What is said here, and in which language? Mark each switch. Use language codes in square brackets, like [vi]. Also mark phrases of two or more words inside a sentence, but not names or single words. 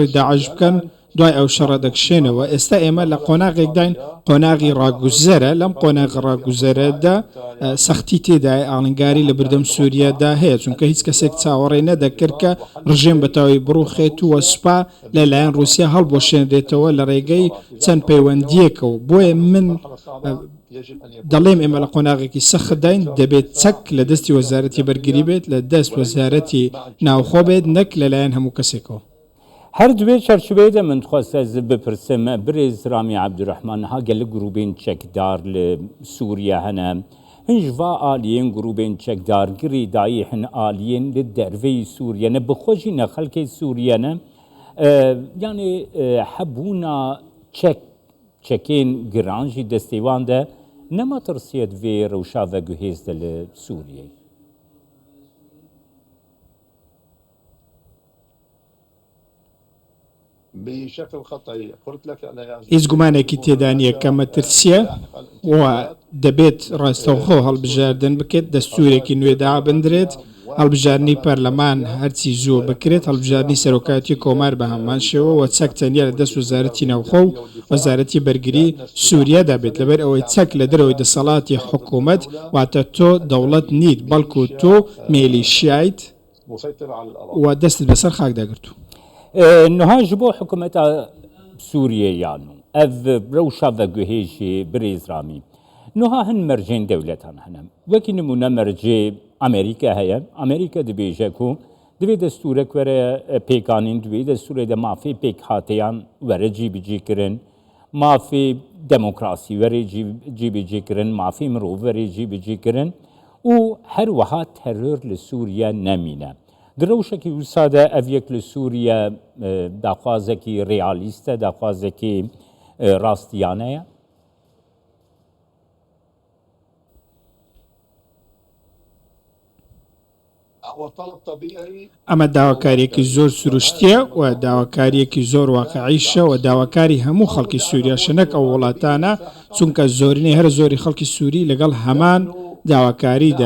[ckb] داعش بکەن دوای ئەو شەڕە دەکشێنەوە ئێستا ئێمە لە قۆناغێک داین قۆناغی ڕاگوزەرە لەم قۆناغ ڕاگوزەرەدا سەختی تێدای ئاڵنگاری لە بردەم سووریادا هەیە چونکە هیچ کەسێک چاوەڕێ نەدەکرد کە ڕژێم بەتاوی بڕوخێت و سوپا لەلایەن رووسیا هەڵبۆشێنرێتەوە لە ڕێگەی چەند پەیوەندیەکەوە بۆیە من دەڵێم ئێمە لە قۆناغێکی سەخت داین دەبێت چەک لە دەستی وەزارەتی بەرگری بێت لە دەست وەزارەتی ناوخۆ بێت نەک لەلایەن هەموو کەسێکەوە. [ku] هەر دوێ چەرچوبەیە من دخواستە بپرسم برێز رامی عەبدوڕەحمان ها گەلە گروپên çekdar li Sûriye hene hin ji va aliyên grûpên çekdargirî dayî hin aliyên li derveyî Sûriye ne bixwe jî ne xelkê Sûriye ne yanî hebûna çekên giran jî destêwan de nema tirsiye divê rewşa veguhêz de li Sûriyeyê. [ckb] هیچ گومانێکی تێدا نییە کە مەترسیە و دەبێت ڕاستەوخۆ هەڵبژاردن بکرێت دەستورێکی نوێدا بندرێت هەڵبژارنی پەرلەمان هەرچی زوو بکرێت هەڵبژارنی سەرۆکاتی کۆمار بە هەمان شێوە و چەک تەنیا لە دەست وەزارەتی ناوخۆ و وەزارەتی بەرگری سووریەدا بێت لەبەر ئەوەی چەک لە دەرەوەی دەسەڵاتی حکوومەت واتە تۆ دەوڵەت نیت بەڵکو تۆ مێلیشیایت و دەستت بەسەر خاکداگرتو. [ku] نها ji bo hikûmeta Sûriyeyan ev rewşa veguhêjê birêz Ramî niha hin mercên dewletan hene wekî nimûne mercê Amerîka heye Amerîka dibêje ku divê destûrek were pêkanîn divê destûrê de mafê pêk hateyan were cîbicî kirin mafê demokrasî were cîbicî kirin mafê mirov were cîbicî kirin û her wiha terör li Sûriye nemîne. Di rewşekî wisa de ev yek li Sûriye daxwazekî realîst e daxwazekî rastiyane ye. [ckb] ئەمە داواکاریەکی زۆر سروشتیە و داواکاریەکی زۆر واقعیشە و داواکاری هەموو خەڵکی سووریا شەنەک ئەو وڵاتانە چونکە زۆرینەی هەر زۆری خەڵکی سووری لەگەڵ هەمان داواکاری دەن.